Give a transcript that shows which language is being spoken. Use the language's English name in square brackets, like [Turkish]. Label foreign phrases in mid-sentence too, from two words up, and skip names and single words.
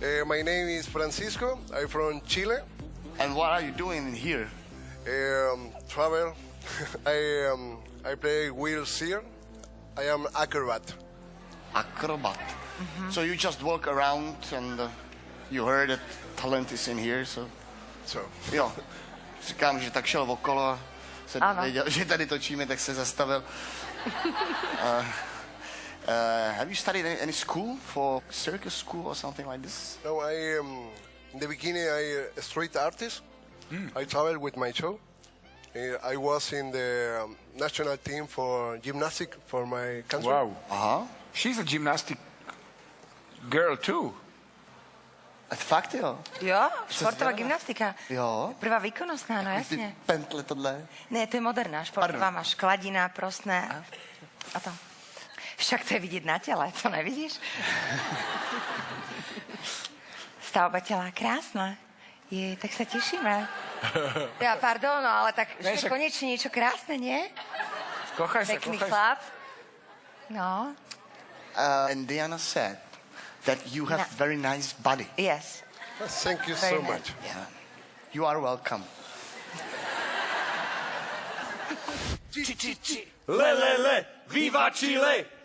[English] My name is Francisco. I'm from Chile. And what are you doing here? Travel. I play wheels here. I am acrobat. Acrobat. So you just walk around and you heard that talent is in here, so... [Czech] Jo. Říkám, že tak šel okolo a se věděl, že tady točíme, tak se zastavil. [English] Have you studied any school for circus school or something like this? No, in the beginning I a street artist. I traveled with my show. I was in the national team for gymnastics for my country. Wow. She's a gymnastic girl too. [Czech] Fakt jo? [Slovak] Jo, športová gymnastika. Jo. Prvá výkonnostná, no jasne. [Czech] Ty pentle tohle? [Slovak] Ne, to je moderná športová, máš kladina, prostné a to. Však to je vidieť na tele, to nevidíš? Stavba tela krásna. Tak sa tešíme. Ja, pardon, no, ale tak konečne niečo krásne, nie? Kochaj sa, Pekný chlap. No. [English] And Diana said that you have very nice body. Yes. Thank you so much. Yeah. You are welcome. [Spanish] Le, viva Chile!